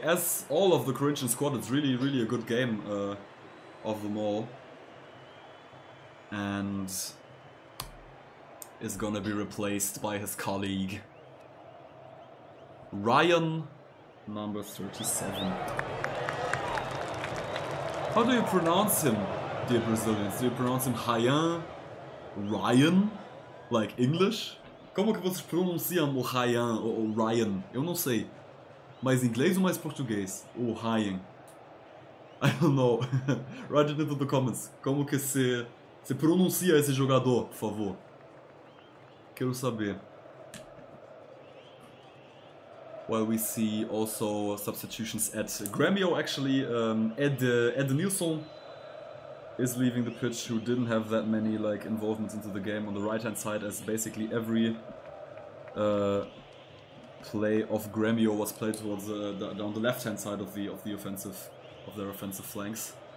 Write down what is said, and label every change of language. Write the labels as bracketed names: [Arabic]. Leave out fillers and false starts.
[English] As all of the Corinthian squad, it's really a good game of them all, and is gonna be replaced by his colleague Ryan, number 37. How do you pronounce him, dear Brazilians? Do you pronounce him Ryan? Ryan? Like English? [Portuguese] Como que vocês pronunciam o Ryan ou o Ryan? Eu não sei. Mais inglês ou mais português? [English] O Ryan. I don't know. Write it into the comments. [Portuguese] Como que se pronuncia esse jogador, por favor? Quero saber. [English] Well, we see also substitutions at Grêmio. Actually, Ed Nilsson is leaving the pitch, who didn't have that many involvements into the game on the right hand side, as basically every play of Grêmio was played towards down the left hand side of their offensive flanks.